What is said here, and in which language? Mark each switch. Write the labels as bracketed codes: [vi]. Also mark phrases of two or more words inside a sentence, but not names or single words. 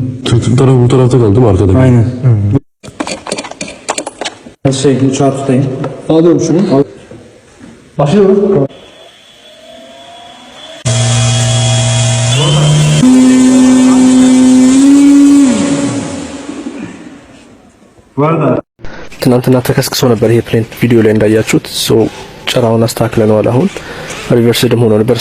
[tr] Taraf bu tarafta kaldı mı arkada? Aynen. Uçağı tutayım. Alıyorum şunu. Başlıyorum. [am] ትናንትና ተከስክሶ ነበር ይሄ ፕሌን ቪዲዮ ላይ እንዳያችሁት። ጭራውን አስተካክለናል። አሁን ሪቨርስ ደም ሆኖ ነበር፣